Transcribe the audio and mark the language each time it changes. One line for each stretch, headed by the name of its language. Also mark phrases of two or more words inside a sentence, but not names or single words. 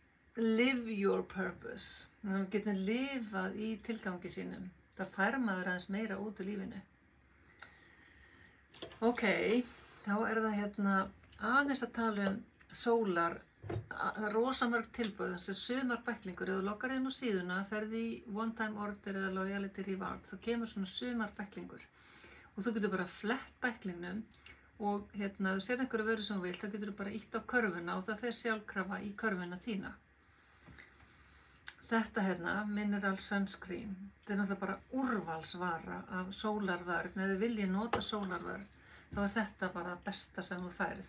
English: live your purpose.
Icelandic: Þannig að við getum lifað í tilgangi sínum. Það fær maður aðeins meira út úr lífinu. Ok, þá það hérna aðeins að tala sólar, rosa mörg tilboð, þessi sumarbæklingur, ef þú loggar inn á síðuna, ferði í
English: one time order
Icelandic: eða
English: loyalty reward,
Icelandic: þá kemur svona sumarbæklingur og þú getur bara flett bæklingnum og hérna, ef þú sér einhverju vöru sem þú vilt, þá getur þú bara ítt á körfuna og það fer sjálfkrafa í körfuna þína. Þetta hérna,
English: mineral sunscreen,
Icelandic: þetta náttúrulega bara úrvalsvara af sólarvörn, ef þið viljið nota sólarvörn, þá þetta bara besta sem þú færð.